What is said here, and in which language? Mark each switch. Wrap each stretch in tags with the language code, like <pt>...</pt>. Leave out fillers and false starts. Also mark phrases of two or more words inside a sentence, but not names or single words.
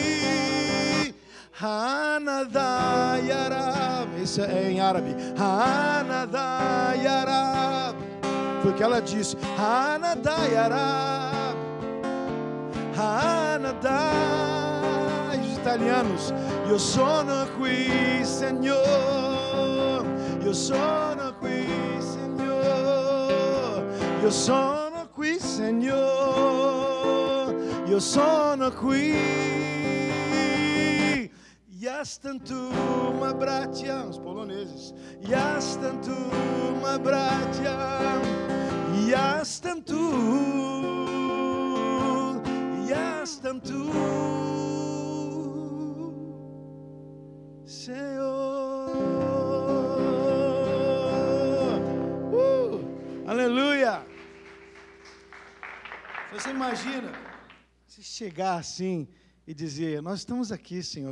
<ar>Hanada Yarab,</ar> <pt>isso é em árabe.</pt> <ar>Hanada Yarab,</ar> <pt>foi o que ela disse.</pt> <ar>Hanada Yarab, Hanada.</ar> <pt>Os italianos,</pt> <it>io sono qui, Senhor, io sono qui, Senhor, io sono qui, Senhor, io sono qui.</it> <pl>Jestem tu, ma bracia,</pl> <pt>os poloneses.</pt> <pl>Jestem tu, ma bracia. Jestem tu, jestem tu,</pl> <pt>Senhor. Aleluia. Você imagina se chegar assim e dizer: nós estamos aqui, Senhor.</pt>